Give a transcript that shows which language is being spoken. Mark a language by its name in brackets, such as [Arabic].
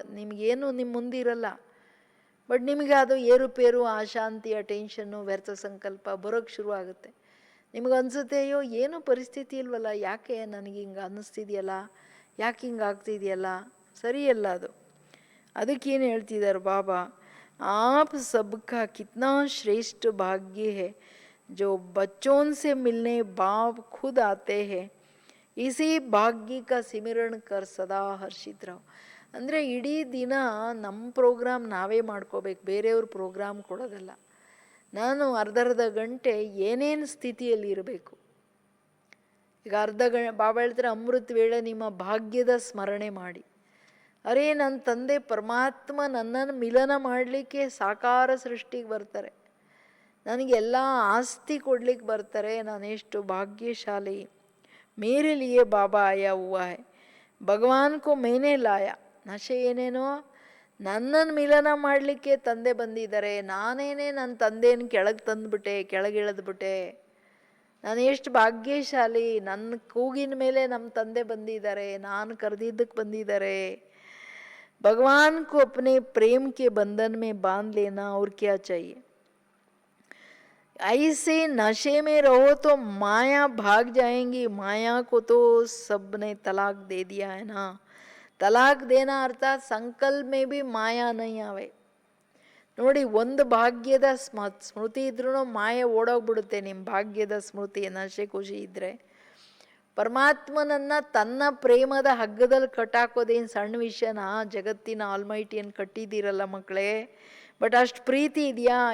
[Kannada] ನಿಮಗೇನು ನಿಮ್ಮ ಮುಂದಿರಲ್ಲ, ಬಟ್ ನಿಮಗೆ ಅದು ಏರುಪೇರು, ಅಶಾಂತಿಯ ಟೆನ್ಷನ್ನು, ವ್ಯರ್ಥ ಸಂಕಲ್ಪ ಬರೋಕ್ಕೆ ಶುರುವಾಗುತ್ತೆ. ನಿಮಗೆ ಅನಿಸುತ್ತೆ, ಅಯ್ಯೋ ಏನು ಪರಿಸ್ಥಿತಿ ಇಲ್ವಲ್ಲ, ಯಾಕೆ ನನಗೆ ಹಿಂಗೆ ಅನ್ನಿಸ್ತಿದೆಯಲ್ಲ, ಯಾಕೆ ಹಿಂಗೆ ಆಗ್ತಿದೆಯಲ್ಲ, ಸರಿಯಲ್ಲ ಅದು. ಅದಕ್ಕೇನು ಹೇಳ್ತಿದ್ದಾರೆ ಬಾಬಾ, [Hindi] आप सबका कितना श्रेष्ठ भाग्य है जो बच्चों से मिलने बाप खुद आते हैं, इसी ಭಾಗ್ಯ का ಸಿಮಿರಣ ಕರ್ ಸದಾ ಹರ್ಷಿತ್ ರಾವ್. [Kannada] ಅಂದರೆ ಇಡೀ ದಿನ ನಮ್ಮ ಪ್ರೋಗ್ರಾಮ್ ನಾವೇ ಮಾಡ್ಕೋಬೇಕು, ಬೇರೆಯವ್ರ ಪ್ರೋಗ್ರಾಮ್ ಕೊಡೋದಲ್ಲ. ನಾನು ಅರ್ಧ ಗಂಟೆ ಏನೇನು ಸ್ಥಿತಿಯಲ್ಲಿ ಇರಬೇಕು. ಈಗ ಬಾಬಾ ಹೇಳ್ತಾರೆ, ಅಮೃತ ವೇಳೆ ನಿಮ್ಮ ಭಾಗ್ಯದ ಸ್ಮರಣೆ ಮಾಡಿ. ಅರೇ, ನನ್ನ ತಂದೆ ಪರಮಾತ್ಮ ನನ್ನನ್ನು ಮಿಲನ ಮಾಡಲಿಕ್ಕೆ ಸಾಕಾರ ಸೃಷ್ಟಿಗೆ ಬರ್ತಾರೆ, ನನಗೆಲ್ಲ ಆಸ್ತಿ ಕೊಡ್ಲಿಕ್ಕೆ ಬರ್ತಾರೆ, ನಾನು ಎಷ್ಟು ಭಾಗ್ಯಶಾಲಿ. [Hindi] ಮೇರೆ ಲಿಯೇ ಬಾಬಾ ಆಯಾ ಹುವಾ ಹೈ, ಭಗವಾನ್ ಕೋ ಮೇನೆ ಲಾಯಾ. [Kannada] ನಶೆ ಏನೇನೋ ನನ್ನನ್ನು ಮಿಲನ ಮಾಡಲಿಕ್ಕೆ ತಂದೆ ಬಂದಿದ್ದಾರೆ, ನಾನೇನೇ ನನ್ನ ತಂದೆಯನ್ನು ಕೆಳಗೆ ತಂದುಬಿಟ್ಟೆ, ಕೆಳಗಿಳಿದ್ಬಿಟ್ಟೆ. ನಾನು ಎಷ್ಟು ಭಾಗ್ಯಶಾಲಿ, ನನ್ನ ಕೂಗಿನ ಮೇಲೆ ನಮ್ಮ ತಂದೆ ಬಂದಿದ್ದಾರೆ, ನಾನು ಕರೆದಿದ್ದಕ್ಕೆ ಬಂದಿದ್ದಾರೆ. [Hindi] भगवान को अपने प्रेम के बंधन में बांध लेना और क्या चाहिए. ऐसे नशे में रहो तो माया भाग जाएंगी. माया को तो सबने तलाक दे दिया है ना. तलाक देना अर्थात संकल्प में भी माया नहीं आवे. [Kannada] ನೋಡಿ, ಒಂದು ಭಾಗ್ಯದ ಸ್ಮೃತಿ ಇದ್ರೂ ಮಾಯೆ ಓಡೋಗ್ಬಿಡುತ್ತೆ. ನಿಮ್ಮ ಭಾಗ್ಯದ ಸ್ಮೃತಿ ನಶೆ ಖುಷಿ ಇದ್ದರೆ ಪರಮಾತ್ಮನನ್ನು ತನ್ನ ಪ್ರೇಮದ ಹಗ್ಗದಲ್ಲಿ ಕಟ್ಟಾಕೋದೇನು ಸಣ್ಣ ವಿಷಯನಾ? ಜಗತ್ತಿನ ಆಲ್ಮೈಟಿಯನ್ನು ಕಟ್ಟಿದ್ದೀರಲ್ಲ ಮಕ್ಕಳೇ. ಬಟ್ ಅಷ್ಟು ಪ್ರೀತಿ ಇದೆಯಾ?